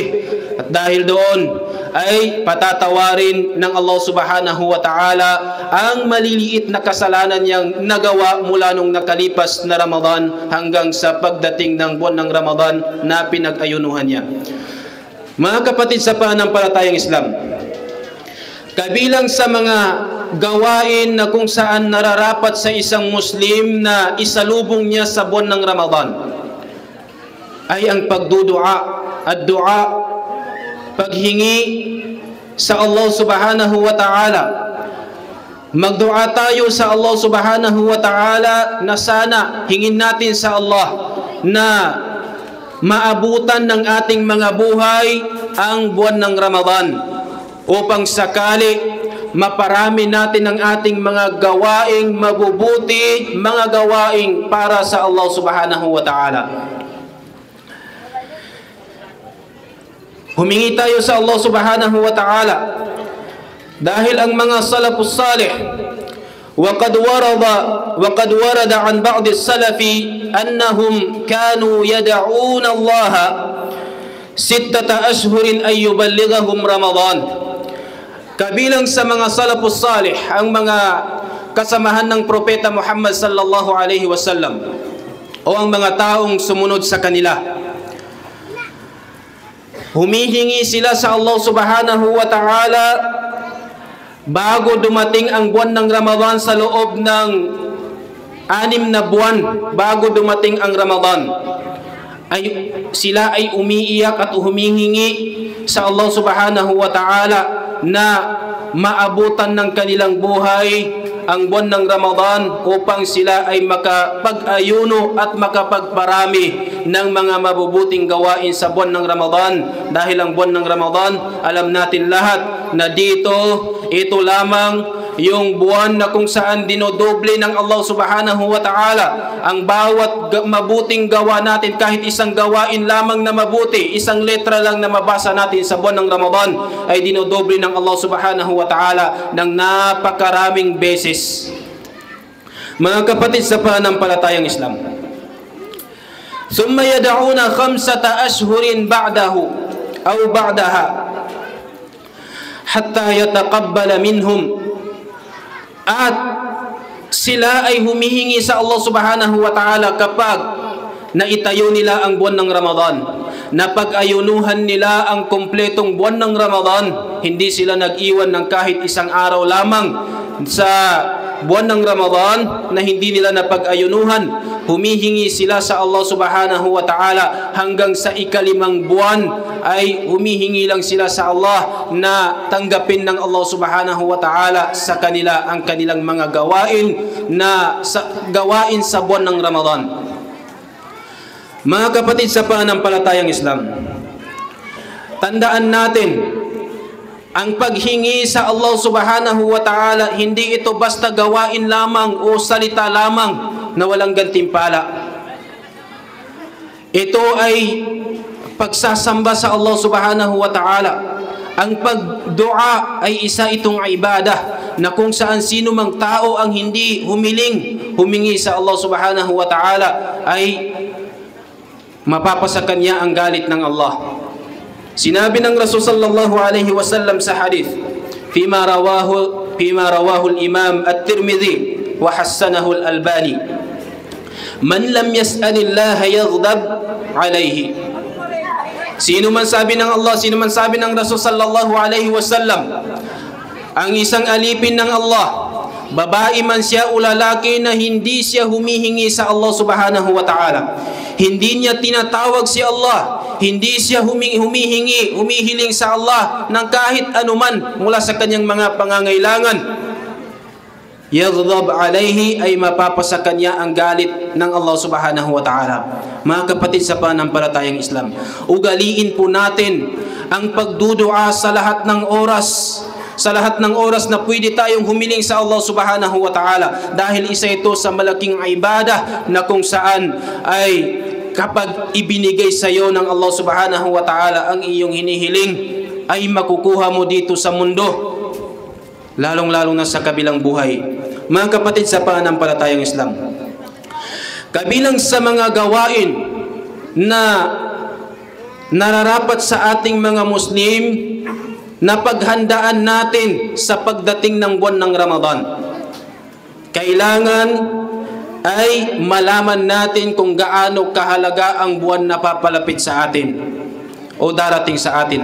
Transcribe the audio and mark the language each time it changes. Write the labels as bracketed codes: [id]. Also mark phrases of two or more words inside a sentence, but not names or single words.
[tl] At dahil doon ay patatawarin ng Allah [ar] سبحانه وتعالى [tl] ang maliliit na kasalanan niyang nagawa mula nung nakalipas na Ramadan hanggang sa pagdating ng buwan ng Ramadan na pinag-ayunuhan niya. Mga kapatid sa pananampalatayang Islam, kabilang sa mga gawain na kung saan nararapat sa isang Muslim na isalubong niya sa buwan ng Ramadan ay ang pagdudua at dua, paghingi sa Allah [ar] سبحانه وتعالى. [tl] Magdua tayo sa Allah [ar] سبحانه وتعالى [tl] na sana hingin natin sa Allah na maabutan ng ating mga buhay ang buwan ng Ramadan upang sakali maparami natin ang ating mga gawaing mabubuti, mga gawaing para sa Allah [ar] سبحانه وتعالى. [tl] Humingi tayo sa Allah [ar] سبحانه وتعالى [tl] dahil ang mga [ar] السلف الصالح وقد ورد عن بعض السلف أنهم كانوا يدعون الله 6 أشهر أن يبلغهم رمضان. [tl] Kabilang sa mga [ar] السلف الصالح [tl] ang mga kasamahan ng propeta Muhammad [ar] صلى الله عليه وسلم [tl] o ang mga taong sumunod sa kanila. Humihingi sila sa Allah [ar] سبحانه وتعالى [tl] bago dumating ang buwan ng Ramadan, sa loob ng 6 na buwan bago dumating ang Ramadan, ay sila ay umiiyak at humihingi sa Allah [ar] سبحانه وتعالى [tl] na maabutan ng kanilang buhay ang buwan ng Ramadan upang sila ay makapag-ayuno at makapagparami ng mga mabubuting gawain sa buwan ng Ramadan. Dahil ang buwan ng Ramadan, alam natin lahat na dito, ito lamang yung buwan na kung saan dinodoble ng Allah [ar] سبحانه وتعالى [tl] ang bawat mabuting gawa natin. Kahit isang gawain lamang na mabuti, isang letra lang na mabasa natin sa buwan ng Ramadan, ay dinodoble ng Allah [ar] سبحانه وتعالى [tl] ng napakaraming beses. Mga kapatid sa pananampalatayang Islam, [ar] ثم يدعون 5 أشهر بعده أو بعدها حتى يتقبل منهم. [tl] At sila ay humihingi sa Allah [ar] سبحانه وتعالى [tl] kapag naitayo nila ang buwan ng Ramadan, na pag-ayunuhan nila ang kumpletong buwan ng Ramadan, hindi sila nag-iwan ng kahit isang araw lamang sa buwan ng Ramadan na hindi nila napag-ayunuhan. Humihingi sila sa Allah [ar] سبحانه وتعالى [tl] hanggang sa ika-5 buwan ay humihingi lang sila sa Allah na tanggapin ng Allah [ar] سبحانه وتعالى [tl] sa kanila ang kanilang mga gawain gawain sa buwan ng Ramadan. Mga kapatid sa pananampalatayang Islam, tandaan natin, ang paghingi sa Allah [ar] سبحانه وتعالى, [tl] hindi ito basta gawain lamang o salita lamang na walang gantimpala. Ito ay pagsasamba sa Allah [ar] سبحانه وتعالى. [tl] Ang pagdua ay isa itong ibadah na kung saan sino mang tao ang hindi humingi sa Allah [ar] سبحانه وتعالى [tl] ay mapapasa kanya ang galit ng Allah. Sinabi ng Rasul [ar] صلى الله عليه وسلم [tl] sa hadith, [ar] فيما رواه الإمام الترمذي وحسنه الألباني من لم يسأل الله يغضب عليه. [tl] Sino man sabi ng Allah, sino man sabi ng Rasul [ar] صلى الله عليه وسلم, [tl] ang isang alipin ng Allah, babae man siya o lalaki, na hindi siya humihingi sa Allah [ar] سبحانه وتعالى, [tl] hindi niya tinatawag si Allah, hindi siya humihiling sa Allah ng kahit anuman mula sa kanyang mga pangangailangan, [ar] يغضب عليه, [tl] ay mapapasa kanya ang galit ng Allah [ar] سبحانه وتعالى. [tl] Mga kapatid sa pananampalatayang Islam, ugaliin po natin ang pagdudua sa lahat ng oras, na pwede tayong humiling sa Allah [ar] سبحانه وتعالى, [tl] dahil isa ito sa malaking ibadah na kung saan ay kapag ibinigay sa iyo ng Allah [ar] سبحانه وتعالى [tl] ang iyong hinihiling, ay makukuha mo dito sa mundo, lalong-lalong na sa kabilang buhay. Mga kapatid sa pananampalatayang Islam, kabilang sa mga gawain na nararapat sa ating mga Muslim na paghandaan natin sa pagdating ng buwan ng Ramadan, kailangan ay malaman natin kung gaano kahalaga ang buwan na papalapit sa atin o darating sa atin.